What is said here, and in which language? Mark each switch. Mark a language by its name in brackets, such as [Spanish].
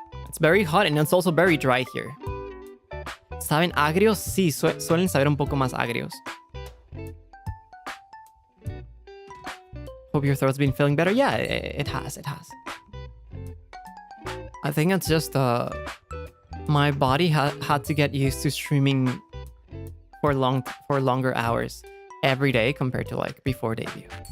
[English] It's very hot and it's also very dry here. [Spanish] ¿Saben agrios? Sí, suelen saber un poco más agrios. [English] Hope your throat's been feeling better. Yeah, it has. I think it's just my body had to get used to streaming for longer hours every day compared to like before debut.